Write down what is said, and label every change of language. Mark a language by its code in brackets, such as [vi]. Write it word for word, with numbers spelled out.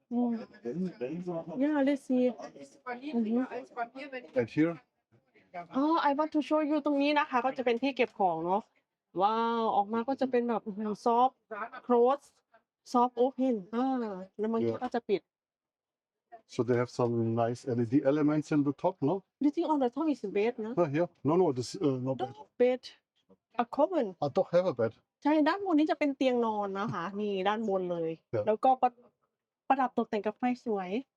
[en] อืม Yeah, let's see. Mhm. And here, Oh, I want to show you [th] ตรงนี้นะคะ ก็จะเป็นที่เก็บของเนาะว้าว ออกมาก็จะเป็นแบบซอฟต์คลอสซอฟต์โอเพนอ่าแล้วมันก็จะปิด [en] so they have some nice L E D elements in the top, no? Do you think on the top is bed นะ Ah, here. No, no, this uh, no bed. Dog bed a common I don't have a bed. [th] ใช่ด้านบนนี้จะเป็นเตียงนอนนะคะ นี่ด้านบนเลย ครับ แล้วก็ประประดับตกแต่งกับไฟสวย